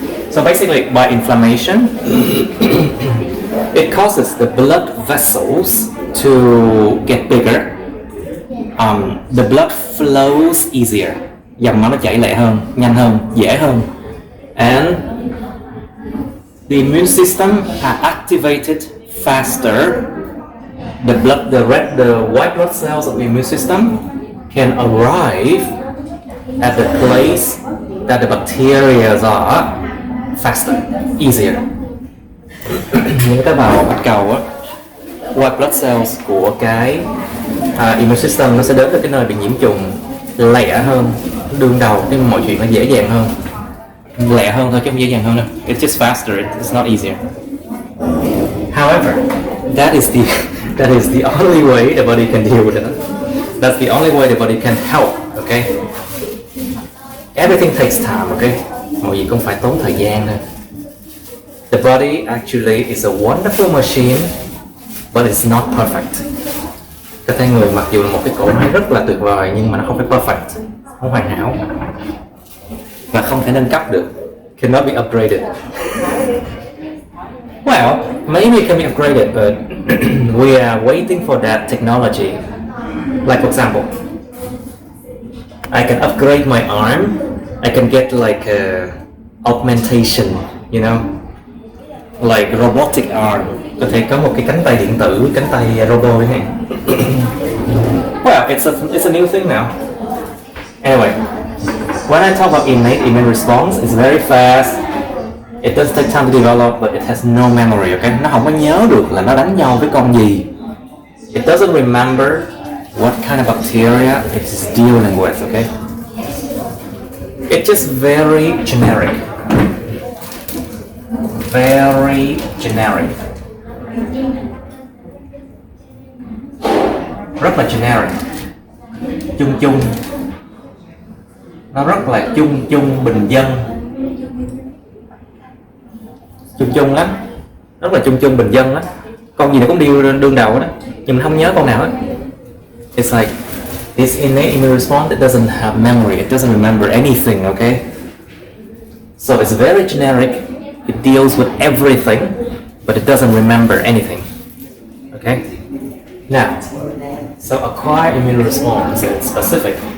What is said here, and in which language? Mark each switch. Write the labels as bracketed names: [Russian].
[English] So basically, by inflammation, it causes the blood vessels to get bigger. The blood flows easier. [Vietnamese] Dòng máu nó chảy lẹ hơn, nhanh hơn, dễ hơn. [English] And the immune system are activated faster. The white blood cells of the immune system can arrive at the place that the bacteria are faster, easier. [Vietnamese] Những tế bào bạch cầu á, [English] white blood cells [Vietnamese] của cái immune system nó sẽ đến tới cái nơi bị nhiễm trùng lẹ hơn, đương đầu, nhưng mọi chuyện nó dễ dàng hơn, lẹ hơn thôi chứ không dễ dàng hơn đâu. [English] It's just faster, it's not easier. However, that is the only way the body can deal with it. That's the only way the body can help. Okay. Everything takes time. Okay. [Vietnamese] Mọi gì cũng phải tốn thời gian thôi. [English] The body actually is a wonderful machine, but it's not perfect. [Vietnamese] Cơ thể người mặc dù là một cái cỗ máy rất là tuyệt vời nhưng mà nó không phải perfect, không hoàn hảo và không thể nâng cấp được. [English] Cannot be upgraded. Well, maybe it can be upgraded, but we are waiting for that technology. Like for example, I can upgrade my arm. I can get like a augmentation, you know, like robotic arm. [Vietnamese] Có thể có một cái cánh tay điện tử, cánh tay robot này. [English] Well, it's a new thing now. Anyway, when I talk about innate immune response, it's very fast. It does take time to develop, but it has no memory. [Vietnamese] Okay, nó không có nhớ được là nó đánh nhau với con gì. [English] It doesn't remember what kind of bacteria it's dealing with. Okay, it's just very generic. Very generic. [Vietnamese] Rất là generic. Chung chung. Nó rất là chung chung bình dân. Chung chung lắm. Rất là chung chung bình dân lắm. Con gì nó cũng đương đầu đó, nhưng mình không nhớ con nào hết. [English] It's like this innate immune response, it doesn't have memory, it doesn't remember anything, okay? So it's very generic. It deals with everything, but it doesn't remember anything. Okay? Now, so acquired immune response is specific.